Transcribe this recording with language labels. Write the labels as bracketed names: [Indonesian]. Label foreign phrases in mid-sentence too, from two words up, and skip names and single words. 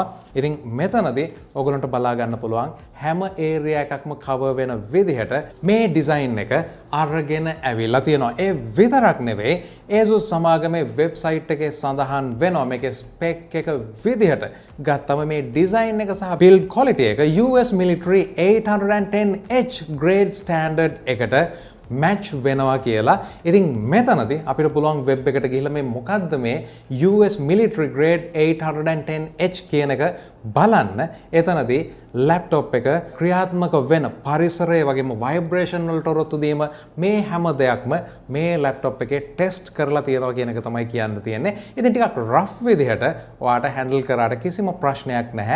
[Sinhala] ඉතින් මෙතනදී ඔයගොල්ලන්ට බලා ගන්න පුළුවන් හැම ඒරියා එකක්ම කවර් වෙන විදිහට මේ ඩිසයින් එක අරගෙන ඇවිල්ලා තියෙනවා. ඒ විතරක් නෙවෙයි ASUS සමාගමේ වෙබ්සයිට් එකේ සඳහන් වෙනවා මේකේ ස්පෙක් එක විදිහට ගත්තම මේ ඩිසයින් එක සහ [English] build quality [Sinhala] එක [English] US military 810H grade standard [Sinhala] එකට match වෙනවා කියලා. ඉතින් මෙතනදී අපිට පුළුවන් වෙබ් එකට ගිහිල්ලා මේ මොකද්ද මේ [English] US military grade 810H [Sinhala] කියන එක බලන්න. එතනදී ලැප්ටොප් එක ක්‍රියාත්මක වෙන පරිසරය වගේම ভাইබ්‍රේෂන් වලට ඔරොත්තු දීම මේ හැම දෙයක්ම මේ ලැප්ටොප් එකේ ටෙස්ට් කරලා තියෙනවා කියන එක තමයි කියන්න තියෙන්නේ. ඉතින් ටිකක් රෆ් විදිහට ඔයාට හැන්ඩල් කරාට කිසිම ප්‍රශ්නයක් නැහැ.